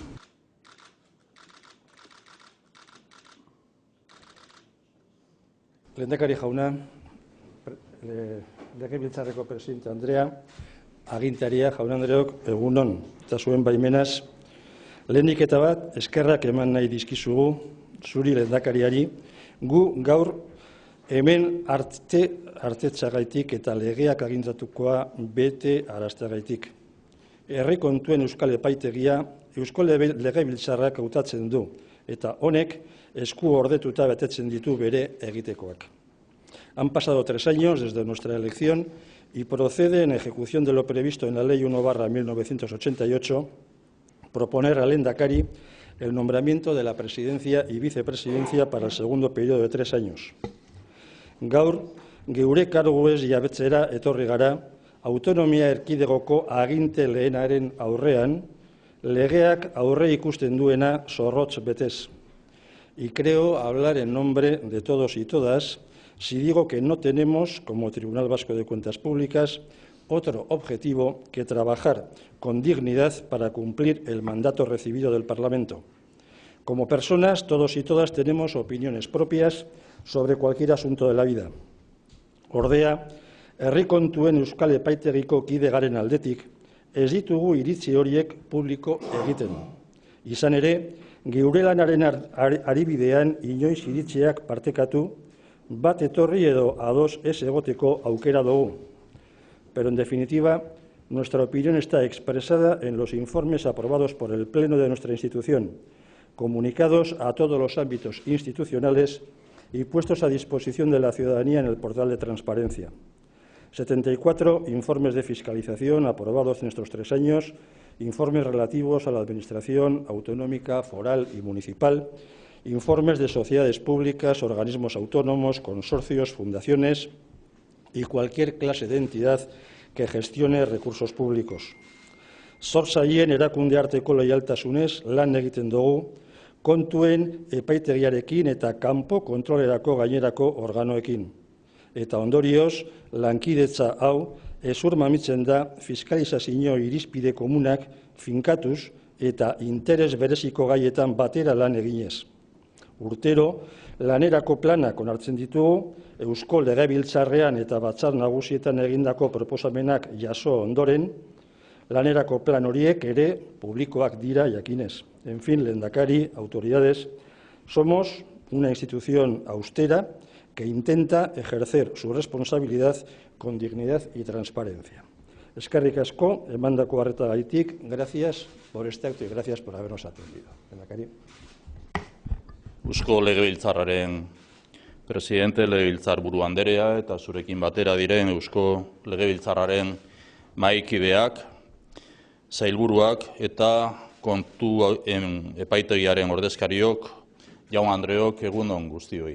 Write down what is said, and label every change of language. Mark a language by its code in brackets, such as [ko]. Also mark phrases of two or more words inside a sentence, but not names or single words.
[eu] Lehendakari jauna, Legebiltzarreko presidente Andrea, agintaria jaun Andreok egunon eta zuen baimenaz, lehenik eta bat eskerrak eman nahi dizkizugu zuri lehendakariari, gu gaur hemen hartetzagaitik eta legeak agindatukoa bete arazteagaitik. Herri kontuen Euskal Epaitegia Eusko Legebiltzarrak hautatzen du eta honek esku ordetuta betetzen ditu bere egitekoak. [es] Han pasado 3 años desde nuestra elección y procede, en ejecución de lo previsto en la Ley 1/1988, proponer al Lehendakari el nombramiento de la presidencia y vicepresidencia para el segundo periodo de 3 años. [eu] Gaur, geure karguez jabetzera etorri gara, autonomia erkidegoko aginte lehenaren aurrean, legeak aurre ikusten duena zorrotz betez. [es] Y creo hablar en nombre de todos y todas si digo que no tenemos, como Tribunal Vasco de Cuentas Públicas, otro objetivo que trabajar con dignidad para cumplir el mandato recibido del Parlamento. Como personas, todos y todas tenemos opiniones propias sobre cualquier asunto de la vida. [eu] Ordea, herri kontuen Euskal Epaitegiko kide garen aldetik, ez ditugu iritzi horiek publiko egiten. Izan ere, geure lanaren aribidean inoiz iritziak partekatu, bat etorri edo ados ez egoteko aukera dugu. [es] Pero, en definitiva, nuestra opinión está expresada en los informes aprobados por el Pleno de nuestra institución, comunicados a todos los ámbitos institucionales y puestos a disposición de la ciudadanía en el portal de transparencia. 74 informes de fiscalización aprobados en estos 3 años, informes relativos a la Administración autonómica, foral y municipal, informes de sociedades públicas, organismos autónomos, consorcios, fundaciones y cualquier clase de entidad que gestione recursos públicos. [eu] Zor zaien erakunde arteko leialtasunez lan egiten dugu, kontuen epaitegiarekin eta kanpo kontrolerako gainerako organoekin. Eta ondorioz, lankidetza hau ezur mamitzen da fiskalizazio irizpide komunak finkatuz eta interes bereziko gaietan batera lan eginez. Urtero, lanerako planak onartzen ditugu, Eusko Legebiltzarrean eta Batzar Nagusietan egindako proposamenak jaso ondoren, lanerako plan horiek ere publikoak dira jakinez. [es] En fin, Lehendakari, autoridades, somos una institución austera que intenta ejercer su responsabilidad con dignidad y transparencia. [eu] Eskerrik asko, emandako arretagaitik, [es] gracias por este acto y gracias por habernos atendido. [eu] Lehendakari. Eusko Legebiltzarraren presidente, Legebiltzarburu Anderea eta zurekin batera diren Eusko Legebiltzarraren mahaikideak, sailburuak eta kontu epaitegiaren ordezkariok, jaun Andreok, egunon guztioi.